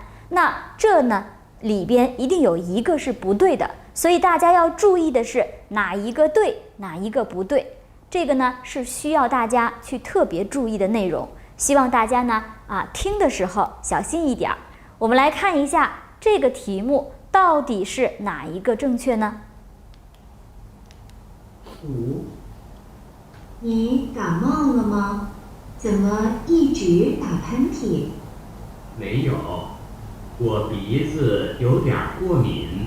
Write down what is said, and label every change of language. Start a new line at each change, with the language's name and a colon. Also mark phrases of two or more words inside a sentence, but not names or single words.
Chinese: 那這呢，裡邊一定有一個是不對的，所以大家要注意的是哪一個對，哪一個不對。這個呢是需要大家去特別注意的內容，希望大家呢聽的時候小心一點。我們來看一下這個題目到底是哪一個正確呢？5，你感冒了嗎？怎麼一直打噴嚏？沒有，我鼻子有點過敏。